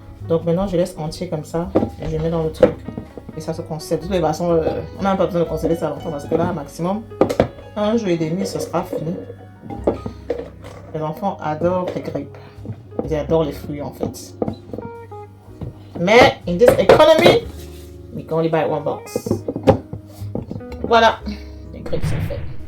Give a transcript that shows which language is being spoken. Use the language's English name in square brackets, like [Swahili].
[French] Donc maintenant je laisse entier comme ça et je mets dans le truc et ça se conserve. De toute façon, on n'a pas besoin de conserver ça longtemps parce que là, maximum un jour et demi, ce sera fini. Les enfants adorent les grapes. Ils adorent les fruits en fait. Mais [English] in this economy, we can only buy one box. [French] Voilà, les grapes sont faits.